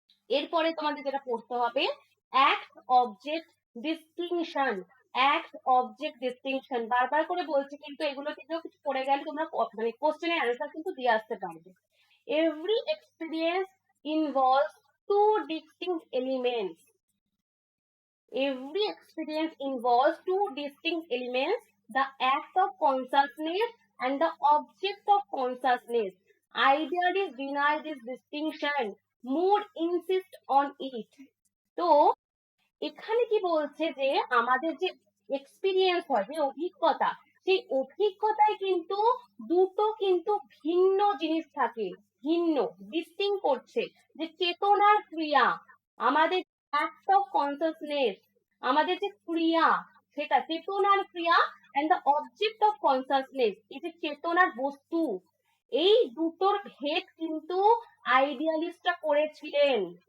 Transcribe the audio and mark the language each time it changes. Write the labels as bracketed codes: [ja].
[bn] এরপরে তোমাদের যেটা পড়তে হবে, act object distinction. Act object distinction, বারবার করে বলছি কিন্তু এগুলো থেকেও কিছু পড়ে গেলে তোমরা মানে কোশ্চেনের অ্যান্সার কিন্তু দিয়ে আসতে পারবে। [en] Every experience involves two distinct elements. Every experience involves two distinct elements, the act of consciousness and the object of consciousness. Idealists deny this distinction. Mood insists on it. [bn] তো এখানে কি বলছে যে আমাদের যে এক্সপিরিয়েন্স হয়, যে অভিজ্ঞতা, সেই অভিজ্ঞতায় কিন্তু দুটো কিন্তু ভিন্ন জিনিস থাকে, ভিন্ন ডিস্টিং করছে, যে চেতনার ক্রিয়া, আমাদের অ্যাক্ট অফ কনসাসনেস, আমাদের যে ক্রিয়া সেটা চেতনার ক্রিয়া, [en] and the object of consciousness, [bn] এই যে চেতনার বস্তু, এই দুটোর ভেদ কিন্তু আইডিয়ালিস্টরা করেছিলেন।